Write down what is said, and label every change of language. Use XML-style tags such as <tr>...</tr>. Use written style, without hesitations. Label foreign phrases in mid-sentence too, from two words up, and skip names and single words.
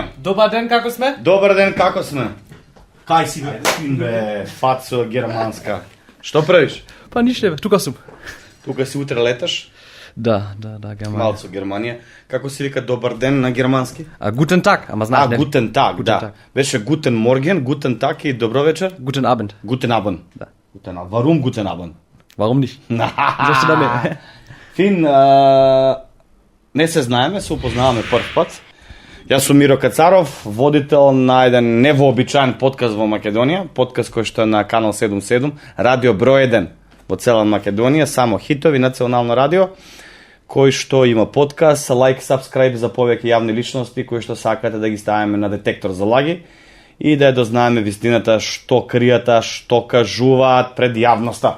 <mk>Добар ден, како сме? Добар ден, како сме? Кај си бе, фин бе, фацо германска. Што правиш? Па ништо, тука сум. Тука си утре леташ? Да, Германија. Малцо Германија. Како се вика добар ден на германски?</mk> <de>Guten Tag,</de> <mk>ама знаеш, не?</mk> <de>Guten Tag, да. Tag.</de> <mk>Беше</mk> <de>Guten Morgen, Guten Tag</de> <mk>и добро вечер?</mk> <de>Guten Abend. Guten Abend.</de> <mk>Да.</mk> <de>Guten Abend. Warum Guten Abend? Warum nicht?</de> <mk>Зашто да не? Фин, не се знаеме, се упознаваме прв пат. Јас сум Миро Кацаров, водител на еден невообичаен подкаст во Македонија, подкаст кој што е на Канал 77, радио број 1 во цела Македонија, само хитови, национално радио, кој што има подкаст,</mk> <en>like, subscribe</en> <mk>за повеќе јавни личности кои што сакате да ги ставиме на детектор за лаги и да ја дознаеме вистината што кријата, што кажуваат пред јавноста.</mk>